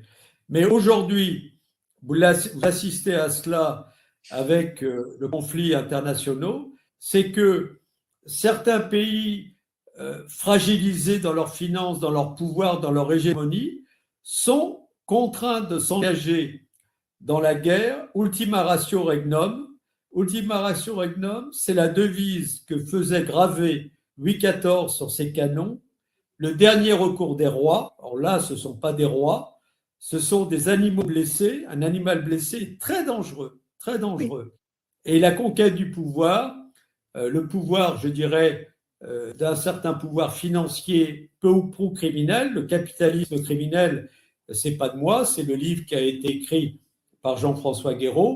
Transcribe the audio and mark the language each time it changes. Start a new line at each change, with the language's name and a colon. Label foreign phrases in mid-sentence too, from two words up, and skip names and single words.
French: Mais aujourd'hui, vous assistez à cela avec le conflit international, c'est que certains pays fragilisés dans leurs finances, dans leur pouvoir, dans leur hégémonie, sont contraints de s'engager dans la guerre.
Latin: Ultima ratio regnum. Ultima ratio regnum,
French: c'est la devise que faisait graver Louis XIV sur ses canons. Le dernier recours des rois. Alors là, ce ne sont pas des rois, ce sont des animaux blessés. Un animal blessé est très dangereux, très dangereux. Et la conquête du pouvoir, le pouvoir, je dirais, d'un certain pouvoir financier peu ou prou criminel, le capitalisme criminel, c'est pas de moi, c'est le livre qui a été écrit par Jean-François Guéraud.